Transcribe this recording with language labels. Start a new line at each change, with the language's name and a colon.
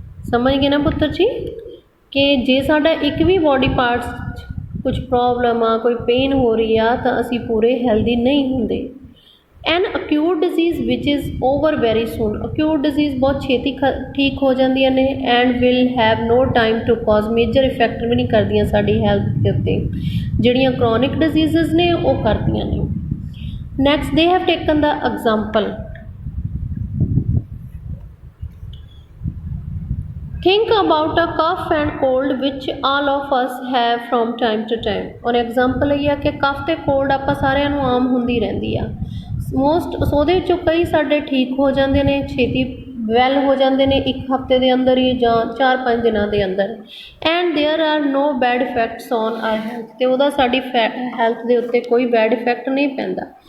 Punjabi: ਸਮਝ ਗਏ ਨਾ ਪੁੱਤਰ ਜੀ, ਕਿ ਜੇ ਸਾਡਾ ਇੱਕ ਵੀ ਬੋਡੀ ਪਾਰਟਸ ਕੁਝ ਪ੍ਰੋਬਲਮ ਆ, ਕੋਈ ਪੇਨ ਹੋ ਰਹੀ ਆ, ਤਾਂ ਅਸੀਂ ਪੂਰੇ ਹੈਲਦੀ ਨਹੀਂ ਹੁੰਦੇ।
English: an acute disease which is over very soon,
Punjabi: acute disease ਬਹੁਤ ਛੇਤੀ ਠੀਕ ਹੋ ਜਾਂਦੀਆਂ ਨੇ
English: and will have no time to cause,
Punjabi: major effect ਵੀ ਨਹੀਂ ਕਰਦੀਆਂ ਸਾਡੀ ਹੈਲਥ ਦੇ ਉੱਤੇ। ਜਿਹੜੀਆਂ ਕ੍ਰੋਨਿਕ ਡਿਜ਼ੀਜ਼ਸ ਨੇ ਉਹ ਕਰਦੀਆਂ ਨੇ।
English: Next they have taken the example, think about a cough and cold which all of us have from time to time।
Punjabi: ਔਰ ਐਗਜ਼ਾਮਪਲ ਇਹ ਆ ਕਿ ਕਫ ਅਤੇ ਕੋਲਡ ਆਪਾਂ ਸਾਰਿਆਂ ਨੂੰ ਆਮ ਹੁੰਦੀ ਰਹਿੰਦੀ ਆ। ਉਹਦੇ ਵਿੱਚੋਂ ਕਈ ਸਾਡੇ ਠੀਕ ਹੋ ਜਾਂਦੇ ਨੇ, ਛੇਤੀ ਵੈਲ ਹੋ ਜਾਂਦੇ ਨੇ ਇੱਕ ਹਫਤੇ ਦੇ ਅੰਦਰ ਹੀ ਜਾਂ 4-5 ਦਿਨਾਂ ਦੇ ਅੰਦਰ।
English: and there are no bad effects on our health,
Punjabi: ਅਤੇ ਉਹਦਾ ਸਾਡੀ ਹੈਲਥ ਦੇ ਉੱਤੇ ਕੋਈ ਬੈਡ ਇਫੈਕਟ ਨਹੀਂ ਪੈਂਦਾ।